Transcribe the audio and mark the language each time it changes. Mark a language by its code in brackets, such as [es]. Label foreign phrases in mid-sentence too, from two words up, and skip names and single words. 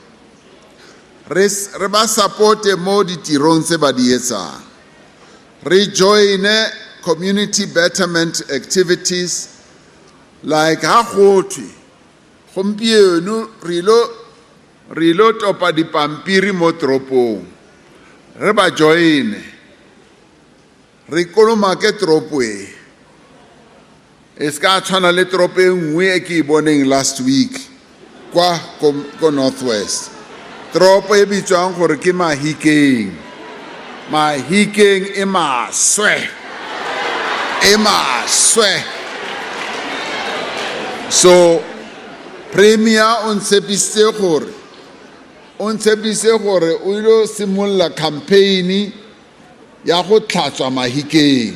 [tn] Reba support mo ditirong tse ba di etsang. [en] Rejoin community betterment activities like [tn] ha gotwe gompieno re lo topa dipampiri mo toropong, re ba join re kolomake toropo e ska tshwana le toropo e nngwe e ke e boneng [en] last week [tn] kwa ko Northwest. Toropo e bitswang gore ke Mahikeng. Mahikeng e maswe. So premier on tshepise gore o ilo simolla campaign ya go tlhatswa Mahikeng.